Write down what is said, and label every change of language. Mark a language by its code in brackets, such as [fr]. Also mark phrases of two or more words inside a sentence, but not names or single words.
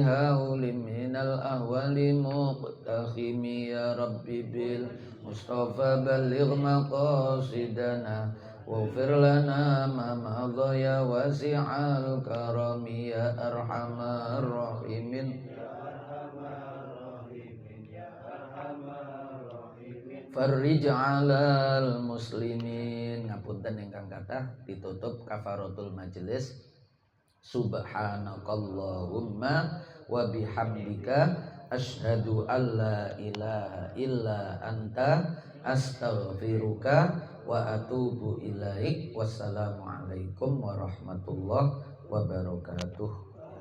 [ar] هول من الأهوال مقتحم يا رب بالمصطفى بلغ مقاصدنا واغفر لنا ما مضى يا واسع الكرم يا أرحم الراحمين فرج على المسلمين. [jv] Ngapunten ingkang kathah ditutup [ar] كفارة المجلس. سبحانك اللهم وبحمدك أشهد أن لا إله إلا أنت أستغفرك وأتوب إليك. والسلام عليكم ورحمة الله وبركاته.